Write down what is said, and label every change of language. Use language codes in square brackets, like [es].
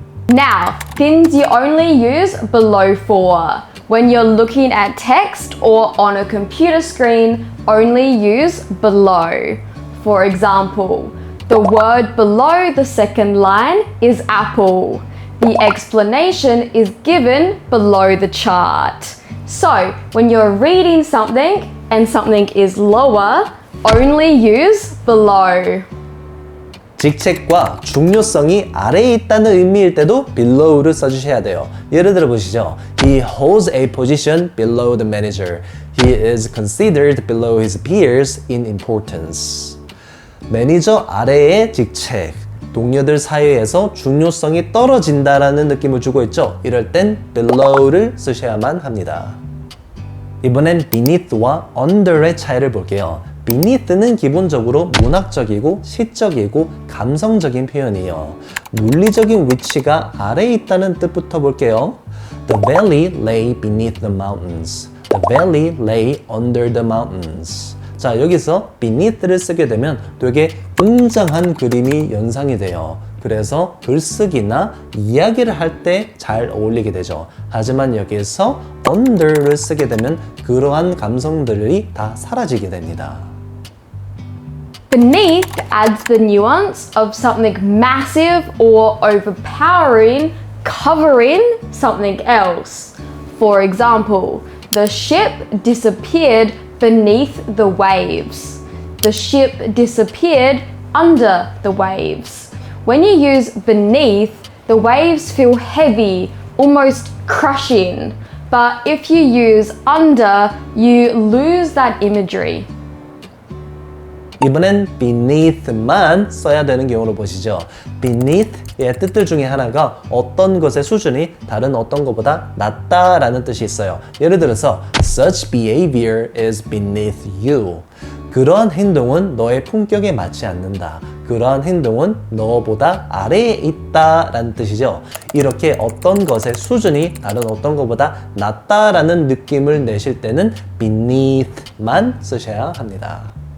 [en] Now, things you only use below for. When you're looking at text or on a computer screen, only use below. For example, the word below the second line is apple. The explanation is given below the chart. So, when you're reading something and something is lower, only use below. [ko] 직책과 중요성이 아래에 있다는 의미일 때도 below를 써주셔야 돼요. 예를 들어 보시죠. [en] He holds a position below the manager. He is considered below his peers in importance. [ko] 매니저 아래의 직책. 동료들 사이에서 중요성이 떨어진다라는 느낌을 주고 있죠. 이럴 땐 below를 쓰셔야만 합니다. 이번엔 beneath와 under의 차이를 볼게요. beneath는 기본적으로 문학적이고 시적이고 감성적인 표현이에요. 물리적인 위치가 아래에 있다는 뜻부터 볼게요. [en] The valley lay beneath the mountains. The valley lay under the mountains. [ko] 자, 여기서 beneath를 쓰게 되면 되게 웅장한 그림이 연상이 돼요. 그래서 글쓰기나 이야기를 할 때 잘 어울리게 되죠. 하지만 여기서 under를 쓰게 되면 그러한 감성들이 다 사라지게 됩니다. [en] Beneath adds the nuance of something massive or overpowering, covering something else. For example, the ship disappeared beneath the waves. The ship disappeared under the waves. When you use beneath, the waves feel heavy, almost crushing. But if you use under, you lose that imagery. [ko] 이번엔 beneath만 써야 되는 경우를 보시죠. beneath의 뜻들 중에 하나가 어떤 것의 수준이 다른 어떤 것보다 낮다라는 뜻이 있어요. 예를 들어서 [en] such behavior is beneath you. [ko] 그러한 행동은 너의 품격에 맞지 않는다. 그러한 행동은 너보다 아래에 있다라는 뜻이죠. 이렇게 어떤 것의 수준이 다른 어떤 것보다 낮다라는 느낌을 내실 때는 beneath만 쓰셔야 합니다.